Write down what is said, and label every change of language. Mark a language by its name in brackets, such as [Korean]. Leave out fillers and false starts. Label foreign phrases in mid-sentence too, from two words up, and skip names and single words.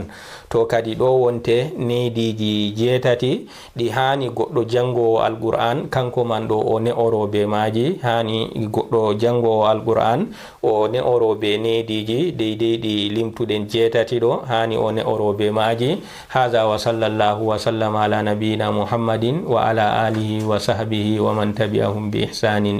[Fula] to kadi ɗo wonte nediji jetati ɗi hani goɗɗo jangowo alqur'an kanko man ɗo o ne'orobe maji, hani goɗɗo jangowo alqur'an o ne'orobe nediji deydey ɗi limtuɗen jetati ɗo, hani o ne'orobe maji. [Arabic] هذا و صلى الله و سلم على نبينا محمد وعلى آله وصحبه ومن تبعهم بإحسان.